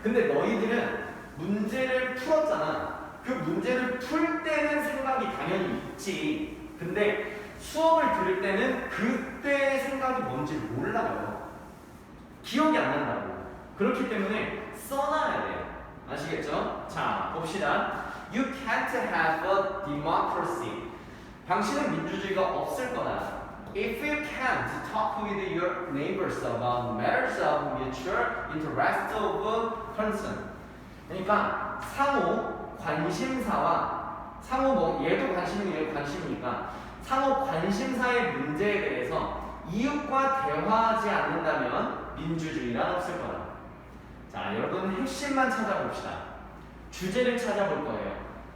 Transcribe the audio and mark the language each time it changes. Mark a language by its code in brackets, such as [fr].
[ko] 근데 너희들은 문제를 풀었잖아. 그 문제를 풀 때는 생각이 당연히 있지. 근데 수업을 들을 때는 그때의 생각이 뭔지 몰라요. 기억이 안 난다고. 그렇기 때문에 써놔야 돼요. 아시겠죠? 자, 봅시다. [en] You can't have a democracy. [ko] 당신은 민주주의가 없을 거다. [en] If you can't talk with your neighbors about matters of mutual interest of concern. [ko] 그러니까 상호 관심사와 상호 뭐 얘도 관심이고 얘도 관심이니까 상호 관심사의 문제에 대해서 이웃과 대화하지 않는다면 민주주의란 없을 거다. 자, 여러분 핵심만 찾아봅시다. 주제를 찾아볼 거예요.